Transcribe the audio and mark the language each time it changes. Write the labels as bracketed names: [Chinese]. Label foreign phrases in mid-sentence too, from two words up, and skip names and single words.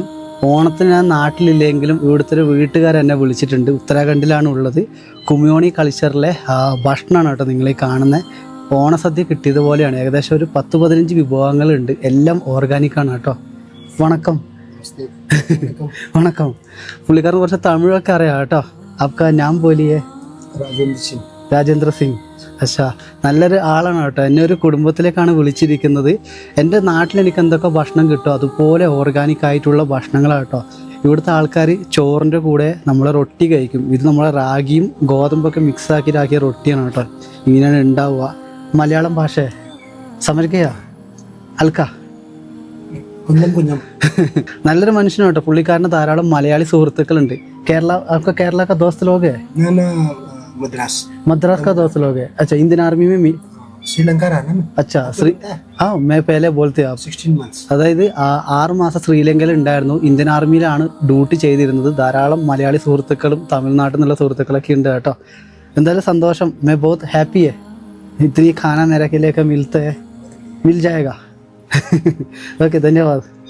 [Malayalam] ഓണത്തിന് ഞാൻ നാട്ടിലില്ലെങ്കിലും ഇവിടുത്തെ ഒരു വീട്ടുകാരെന്നെ വിളിച്ചിട്ടുണ്ട്. ഉത്തരാഖണ്ഡിലാണ് ഉള്ളത്. കുമിയോണി കൾച്ചറിലെ ഭക്ഷണമാണ് കേട്ടോ നിങ്ങളീ കാണുന്നത്. ഓണസദ്യ കിട്ടിയതുപോലെയാണ്. ഏകദേശം ഒരു 10-15 വിഭവങ്ങളുണ്ട്. എല്ലാം ഓർഗാനിക്കാണ് കേട്ടോ. വണക്കം. വണക്കം. പുള്ളിക്കാരൻ കുറച്ച് തമിഴൊക്കെ അറിയാം കേട്ടോ. [Hindi] आपका नाम बोलिए. [Malayalam] രാജേന്ദ്ര സിംഗ്. അച്ഛാ, നല്ലൊരു ആളാണ് കേട്ടോ. എന്നെ ഒരു കുടുംബത്തിലേക്കാണ് വിളിച്ചിരിക്കുന്നത്. എൻ്റെ നാട്ടിൽ എനിക്ക് എന്തൊക്കെ ഭക്ഷണം കിട്ടും അതുപോലെ ഓർഗാനിക് ആയിട്ടുള്ള ഭക്ഷണങ്ങളാണ് കേട്ടോ. ഇവിടുത്തെ ആൾക്കാർ ചോറിൻ്റെ കൂടെ നമ്മളെ റൊട്ടി കഴിക്കും. ഇത് നമ്മളെ റാഗിയും ഗോതമ്പൊക്കെ മിക്സ് ആക്കിയിട്ടാക്കിയ റൊട്ടിയാണ് കേട്ടോ. ഇങ്ങനെയാണ് ഉണ്ടാവുക. മലയാളം ഭാഷ സമർക്കയാ അൽക്ക നല്ലൊരു മനുഷ്യനാണ് കേട്ടോ. പുള്ളിക്കാരന് ധാരാളം മലയാളി സുഹൃത്തുക്കളുണ്ട്. [Hindi] केरला का दोस्त लोग है ना मद्रास का दोस्त लोग है. अच्छा, इंडियन आर्मी में श्रीलंका रहा ना. अच्छा हाँ मैं पहले बोलते आप 16 months. [Malayalam] അതായത് 6 മാസം ശ്രീലങ്കയിൽ ഉണ്ടായിരുന്നു. ഇന്ത്യൻ ആർമിയിലാണ് ഡ്യൂട്ടി ചെയ്തിരുന്നത്. ധാരാളം മലയാളി സുഹൃത്തുക്കളും തമിഴ്നാട്ടിൽ നിന്നുള്ള സുഹൃത്തുക്കളൊക്കെ ഉണ്ട് കേട്ടോ. എന്തായാലും സന്തോഷം. [Hindi] मैं बहुत हैप्पी है. इतनी खाना मेरे के लिए मिलता है मिल जाएगा. ओके, धन्यवाद.